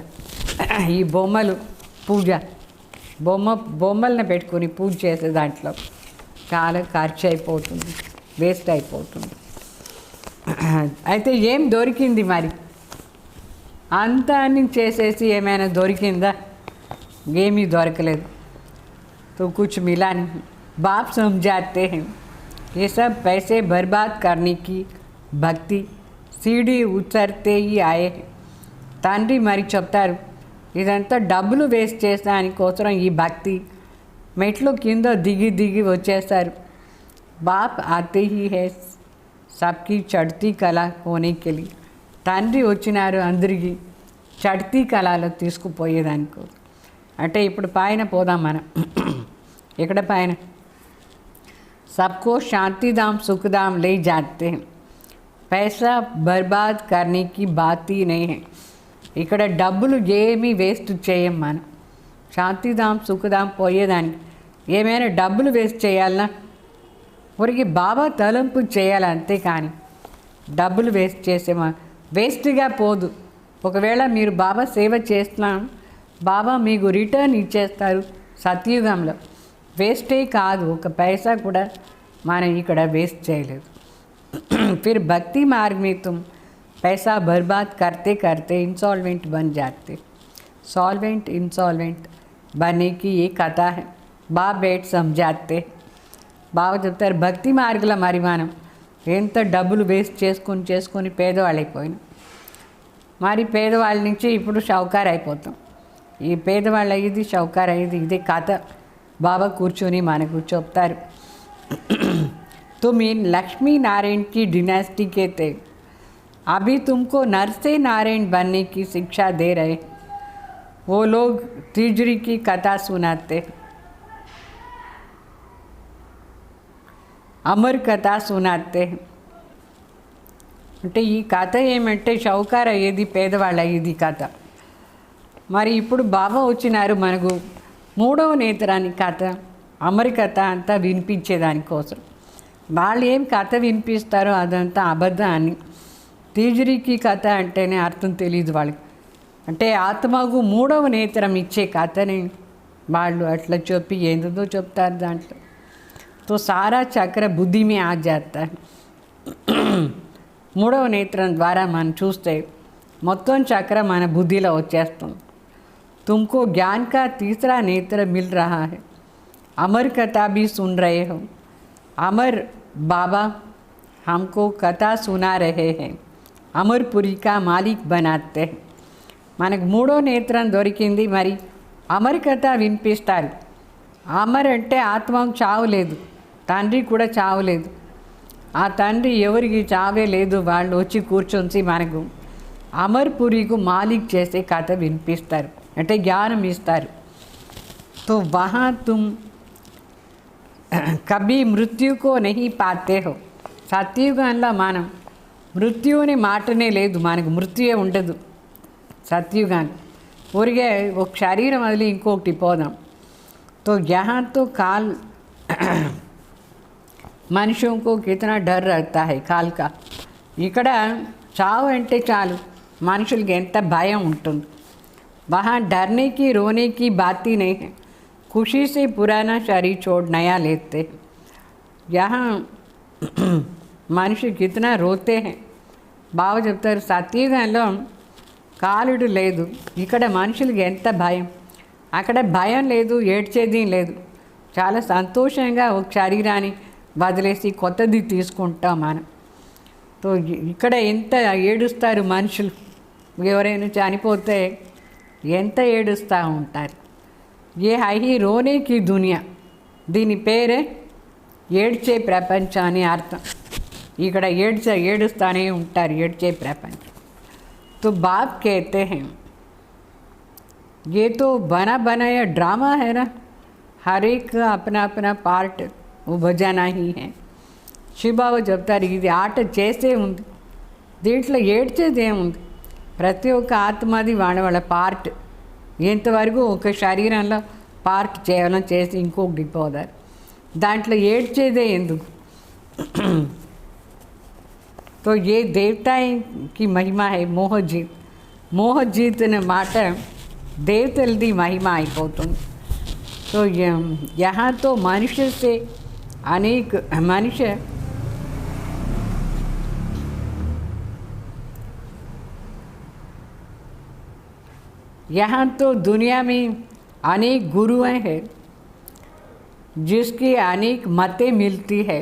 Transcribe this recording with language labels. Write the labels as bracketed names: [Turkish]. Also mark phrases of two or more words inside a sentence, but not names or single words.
[Telugu] ఈ బొమ్మలు పూజ, బొమ్మలను పెట్టుకొని పూజ చేసే దాంట్లో చాలా ఖర్చు అయిపోతుంది, వేస్ట్ అయిపోతుంది. అయితే ఏం దొరికింది మరి? అంతా అన్ని చేసేసి ఏమైనా దొరికిందా? ఏమీ దొరకలేదు. [Hindi] तो कुछ मिला नहीं. बाप समझाते हैं ये सब पैसे बर्बाद करने की भक्ति सीढ़ी उतरते ही आए हैं. [Telugu] తండ్రి మరి చెప్తారు, ఇదంతా డబ్బులు వేస్ట్ చేసేదానికోసం ఈ భక్తి మెట్లు కింద దిగి దిగి వచ్చేస్తారు. [Hindi] बाप आते ही हैं सबकी चढ़ती कला होने के लिए. [Telugu] తండ్రి వచ్చినారు అందరికీ చడ్తీ కళలో తీసుకుపోయేదానికో. అంటే ఇప్పుడు పైన పోదాం మనం. ఇక్కడ పైన [Hindi] सबको शांतिधाम सुखधाम ले जाते हैं. पैसा बर्बाद करने की बात ही नहीं है. [Telugu] ఇక్కడ డబ్బులు ఏమీ వేస్ట్ చేయం మనం. శాంతిధాం సుఖధాం పోయేదానికి ఏమైనా డబ్బులు వేస్ట్ చేయాలన్నా ఊరికి బాబా తలంపు చేయాలి అంతే. కానీ డబ్బులు వేస్ట్ చేసేమా వేస్ట్గా పోదు. ఒకవేళ మీరు బాబా సేవ చేస్తున్నాం, బాబా మీకు రిటర్న్ ఇచ్చేస్తారు సత్యుగంలో. వేస్టే కాదు, ఒక పైసా కూడా మనం ఇక్కడ వేస్ట్ చేయలేదు. [Hindi] फिर भक्ति मार्ग में तुम पैसा बर्बाद करते करते इंसॉल्वेंट बन जाते. सॉल्वेंट इंसॉल्वेंट बनने की ये कथा है. बाप बेट समझाते. [Telugu] బాగా చెప్తారు భక్తి మార్గంలో మరి మనం ఎంత డబ్బులు వేస్ట్ చేసుకొని పేదవాళ్ళైపోయినాం. మరి పేదవాళ్ళ నుంచి ఇప్పుడు షౌకార్ అయిపోతాం. ఈ పేదవాళ్ళు అయ్యేది షౌకార్ అయ్యేది ఇదే కథ బాబా కూర్చొని మనకు చెప్తారు. [Hindi] तुम इन लक्ष्मी नारायण की डिनेस्टी के थे, अभी तुमको नर से नारायण बनने की शिक्षा दे रहे. वो लोग तीजरी की कथा सुनाते, अमर कथा सुनाते. [Telugu] అంటే ఈ కథ ఏమంటే షౌకార్ అయ్యేది పేదవాళ్ళు అయ్యేది కథ. మరి ఇప్పుడు బాబా వచ్చినారు మనకు మూడవ నేత్రాన్ని కథ అమర్ కథ అంతా వినిపించేదానికోసం. వాళ్ళు ఏం కథ వినిపిస్తారో అదంతా అబద్ధం అని. తీజరికి కథ అంటేనే అర్థం తెలియదు వాళ్ళకి. అంటే ఆత్మకు మూడవ నేత్రం ఇచ్చే కథని వాళ్ళు అట్లా చెప్పి ఏందో చెప్తారు దాంట్లో. [Hindi] तो सारा चक्र बुद्धि में आ जाता. [Telugu] మూడవ నేత్రం ద్వారా మనం చూస్తే మొత్తం చక్ర మన బుద్ధిలో వచ్చేస్తుంది. [Hindi] तुमको ज्ञान का तीसरा नेत्र मिल रहा है, अमर कथा भी सुन रहे हो. अमर बाबा हमको कथा सुना रहे हैं, अमरपुरी का मालिक बनाते. [Telugu] మనకు మూడో నేత్రం దొరికింది. మరి అమర్ కథ వినిపిస్తారు. అమర్ అంటే ఆత్మకు చావు లేదు, తండ్రి కూడా చావు లేదు. ఆ తండ్రి ఎవరికి చావే లేదు. వాళ్ళు వచ్చి కూర్చొని మనకు అమర్పురికి మాలిక్ చేసే కథ వినిపిస్తారు, అంటే జ్ఞానం ఇస్తారు. [Hindi] तो वहाँ तुम कभी मृत्यु को नहीं पाते हो. [Telugu] సత్యుగంలో మనం మృత్యుని మాటనే లేదు, మనకు మృత్యుయే ఉండదు సత్యుగాన్. ఊరికే ఒక శరీరం వదిలి ఇంకొకటి పోదాం. [Hindi] తో यहाँ तो काल మనుషుల को कितना डर रहता है काल का. [Telugu] ఇక్కడ చావు అంటే చాలు మనుషులకి ఎంత భయం ఉంటుంది. [Hindi] वहाँ डरने की रोने की बात ही नहीं है, खुशी से पुराना शरीर छोड़ नया लेते. यहाँ మనిషి कितना रोते हैं. [Telugu] బాగా చెప్తారు సత్యుగంలో కాలుడు లేదు, ఇక్కడ మనుషులకి ఎంత భయం. అక్కడ భయం లేదు, ఏడ్చేది లేదు. చాలా సంతోషంగా ఒక శరీరాన్ని వదిలేసి కొత్తది తీసుకుంటాం మనం. తో ఇక్కడ ఎంత ఏడుస్తారు మనుషులు. ఎవరైనా చనిపోతే ఎంత ఏడుస్తూ ఉంటారు. [Hindi] ये है रोने की दुनिया, [Telugu] దీని పేరే ఏడ్చే ప్రపంచం అని అర్థం. ఇక్కడ ఏడుస్తూనే ఉంటారు, ఏడ్చే ప్రపంచం. [Hindi] तो बाप कहते हैं ये तो बना बनाया ड्रामा है ना, हर एक का अपना अपना पार्ट वो बजाना ही है. [Telugu] శివబాబు చెప్తారు ఇది ఆట చేసే ఉంది, దీంట్లో ఏడ్చేదే ఉంది. ప్రతి ఒక్క ఆత్మది వాళ్ళ పార్ట్. ఎంతవరకు ఒక శరీరంలో పార్ట్ కేవలం చేసి ఇంకొకటి పోదారు, దాంట్లో ఏడ్చేదే ఎందుకు. [Hindi] तो ये देवता की महिमा है मोहजीत. मोहजीत ने [Telugu] మాట దేవతలది మహిమ అయిపోతుంది. [Hindi] तो यहाँ तो मनुष्य से अनेक मनुष्य यहाँ तो दुनिया में अनेक गुरुएं हैं जिसकी अनेक मतें मिलती है.